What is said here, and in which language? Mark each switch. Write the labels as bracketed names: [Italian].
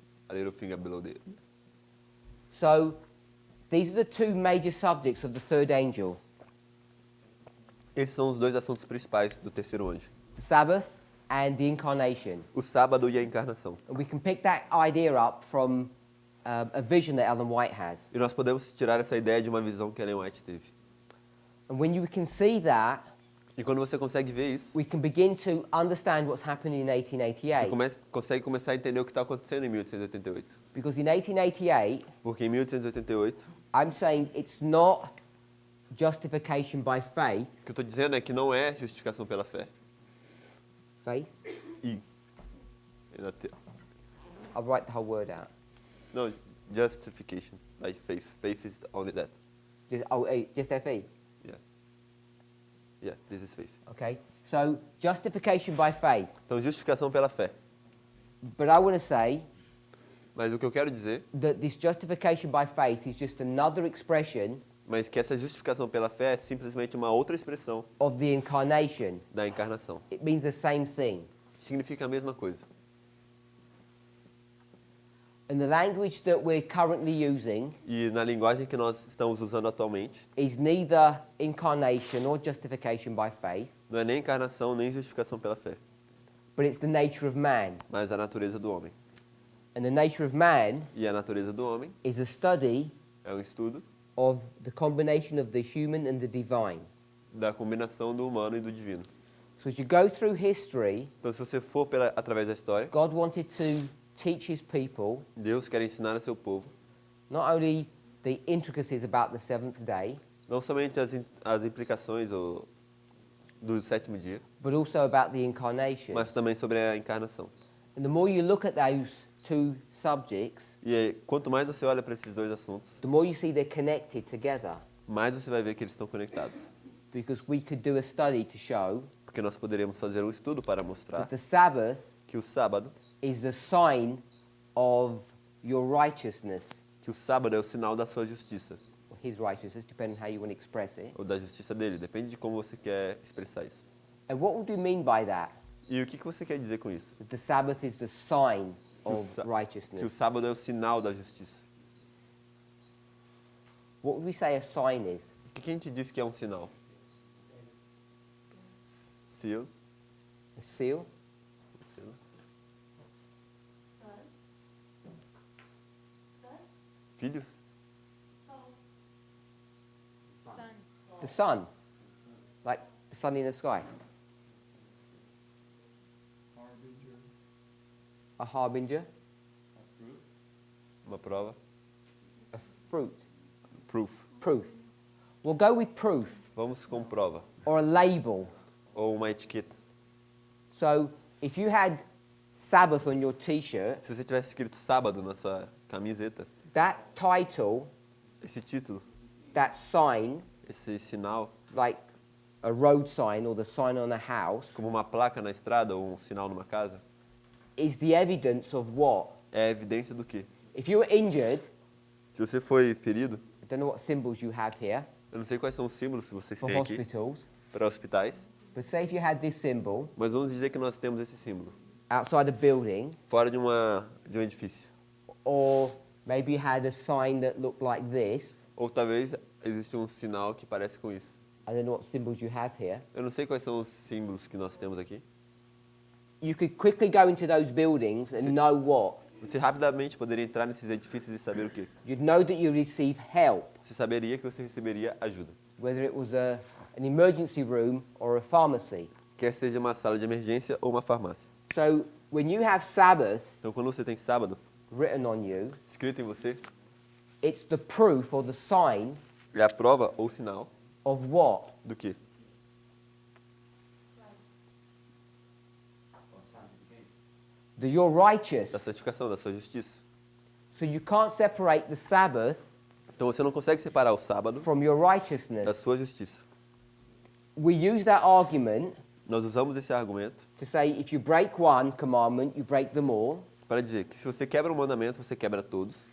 [English] A little finger below there. So these are the two major subjects of the third angel. [Portuguese] Esses são os dois assuntos principais do terceiro anjo. [English] The Sabbath and the incarnation. [Portuguese] O sábado e a encarnação. [English] And we can pick that idea up from a vision that Ellen White has. [Portuguese] E nós podemos tirar essa ideia de uma visão que Ellen White teve. [English] And when you can see that, [Portuguese] E quando você consegue ver isso, [English] we can begin to understand what's happening in [Portuguese] você [English] 1888. [Portuguese] consegue começar a entender o que está acontecendo em 1888. [English] Because in 1888, [Portuguese] Porque em 1888, [English] I'm saying it's not justification by faith. [Portuguese] o que eu estou dizendo é que não é justificação pela fé. [English] Faith? I. É I'll write the whole word out. Não, justification, like faith. Faith is only that. Just F-E? Yeah. Yeah, this is faith. Okay. So, justification by faith. [Portuguese] Então, justificação pela fé. [English] But I want to say [Portuguese] Mas o que eu quero dizer, [English] that this justification by faith is just another expression [Portuguese] mas que essa justificação pela fé é simplesmente uma outra expressão [English] of the incarnation. [Portuguese] da encarnação. [English] It means the same thing. [Portuguese] Significa a mesma coisa. [English] And the language that we're currently using [Portuguese] E na linguagem que nós estamos usando atualmente, [English] is neither incarnation or justification by faith, [Portuguese] não é nem encarnação, nem justificação pela fé, [English] but it's the nature of man. [Portuguese] mas a natureza do homem. [English] And the nature of man [Portuguese] E a natureza do homem [English] is a study [Portuguese] é um estudo [English] of the combination of the human and the divine. [Portuguese] da combinação do humano e do divino. [English] So as you go through history, [Portuguese] Então, se você for através da história, [English] God wanted to teach his people [Portuguese] Deus quer ensinar a seu povo [English] not only the intricacies about the seventh day, [Portuguese] não somente as implicações do sétimo dia, [English] but also about the incarnation. [Portuguese] mas também sobre a encarnação. [English] And the more you look at those two subjects, [Portuguese] E aí, quanto mais você olha para esses dois assuntos, [English] the more you see they're connected together. [Portuguese] mais você vai ver que eles estão conectados. [English] Because we could do a study to show [Portuguese] Porque nós poderíamos fazer um estudo para mostrar [English] that the Sabbath [Portuguese] que o sábado [English] is the sign of your righteousness, [Portuguese] é o sinal da sua justiça, [English] or his righteousness, depending on how you want to express it. [Portuguese] ou da justiça dele, depende de como você quer expressar isso. [English] And what would we mean by that? [Portuguese] E o que você quer dizer com isso? [English] That the Sabbath is the sign [Portuguese] Que o [English] of [Portuguese] sa- Que o [English] righteousness. [Portuguese] sábado é o sinal da justiça. [English] What would we say a sign is? [Portuguese] O que a gente diz que é um sinal? [English] Seal. A seal? Seal. [Portuguese] Filho? [English] The sun. Like the sun in the sky. A harbinger. [Portuguese] Uma prova. [English] A fruit. Proof. Proof. We'll go with proof [Portuguese] Vamos com prova. [English] or a label. [Portuguese] Ou uma etiqueta. [English] So if you had Sabbath on your t-shirt, [Portuguese] Se você tivesse escrito sábado na sua camiseta, [English] that title, [Portuguese] esse título, [English] that sign, [Portuguese] esse sinal, [English] like a road sign or the sign on a house, [Portuguese] como uma placa na estrada ou um sinal numa casa, [English] is the evidence of what? [Portuguese] é evidência do quê? [English] If you were injured, [Portuguese] Se você foi ferido, [English] I don't know what symbols you have here [Portuguese] eu não sei quais são os símbolos que vocês [English] for [Portuguese] têm aqui [English] hospitals, [Portuguese] para hospitais, [English] but say if you had this symbol [Portuguese] mas vamos dizer que nós temos esse símbolo [English] outside a building, [Portuguese] fora de um edifício. [English] or maybe you had a sign that looked like this. [Portuguese] Ou talvez existe um sinal que parece com isso. [English] I don't know what symbols you have here. [Portuguese] Eu não sei quais são os símbolos que nós temos aqui. [English] you could quickly go into those buildings and know what? [Portuguese] Você rapidamente poderia entrar nesses edifícios e saber o quê? [English] You'd know that you receive help, [Portuguese] Você saberia que você receberia ajuda. [English] whether it was an emergency room or a pharmacy. [Portuguese] Quer seja uma sala de emergência ou uma farmácia. [English] So when you have Sabbath [Portuguese] Então, quando você tem sábado [English] written on you, [Portuguese] escrito em você, [English] it's the proof or the sign [Portuguese] é a prova ou sinal [English] of what? [Portuguese] do quê? [English] That you're righteous. [Portuguese] Da santificação, da sua justiça. [English] So you can't separate the Sabbath [Portuguese] Então, você não consegue separar o sábado [English] from your [Portuguese] da [English] righteousness. [Portuguese] sua justiça. [English] We use that argument [Portuguese] Nós usamos esse argumento [English] to say if you break one commandment, you break them all. [Portuguese] para dizer que se você quebra um mandamento, você quebra todos.